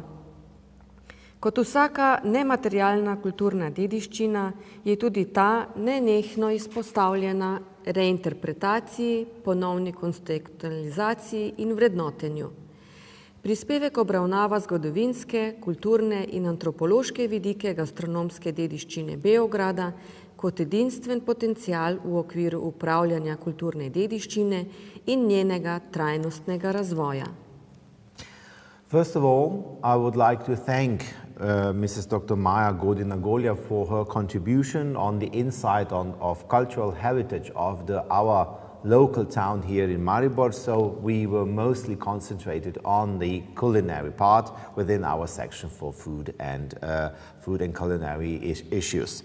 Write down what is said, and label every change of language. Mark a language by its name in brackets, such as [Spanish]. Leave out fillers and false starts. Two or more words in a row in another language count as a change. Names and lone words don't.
[Slovenian] Kot vsaka nematerialna kulturna dediščina je tudi ta nenehno izpostavljena reinterpretaciji, ponovni kontekstualizaciji in vrednotenju. Prispevek obravnava zgodovinske, kulturne in antropološke vidike gastronomske dediščine Beograda kot edinstven potencial v okviru upravljanja kulturne dediščine in njenega trajnostnega razvoja. [English] First of all, I would like to thank Mrs. Dr. Maja Godina-Golja for her contribution on the insight of cultural heritage of our local town here in Maribor, so we were mostly concentrated on the culinary part within our section for food and culinary issues.